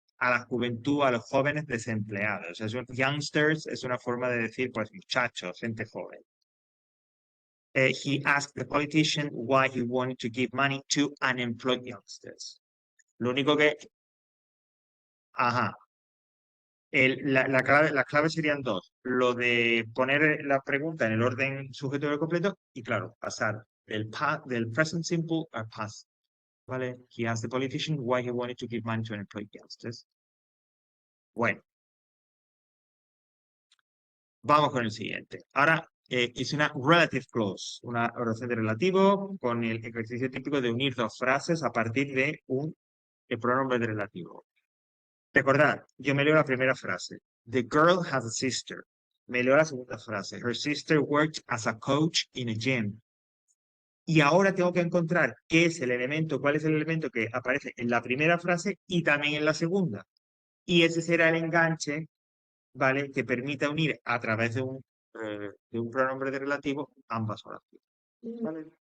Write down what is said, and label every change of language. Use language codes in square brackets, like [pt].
[es] A la juventud, a los jóvenes desempleados. Youngsters es una forma de decir, pues, muchachos, gente joven. [en] He asked the politician why he wanted to give money to unemployed youngsters. [es] Lo único que... Ajá. Las claves serían dos. Lo de poner la pregunta en el orden sujeto del completo y, claro, pasar del present simple al past. ¿Vale? [en] He asked the politician why he wanted to give money to unemployed youngsters. [es] Bueno. Vamos con el siguiente. Ahora es una relative clause, una oración de relativo con el ejercicio típico de unir dos frases a partir de un pronombre de relativo. Recordad, yo me leo la primera frase. [en] The girl has a sister. [es] Me leo la segunda frase. [en] Her sister worked as a coach in a gym. [es] Y ahora tengo que encontrar qué es el elemento, cuál es el elemento que aparece en la primera frase y también en la segunda. Y ese será el enganche, ¿vale? Que permita unir a través de un pronombre de relativo ambas oraciones. ¿Vale?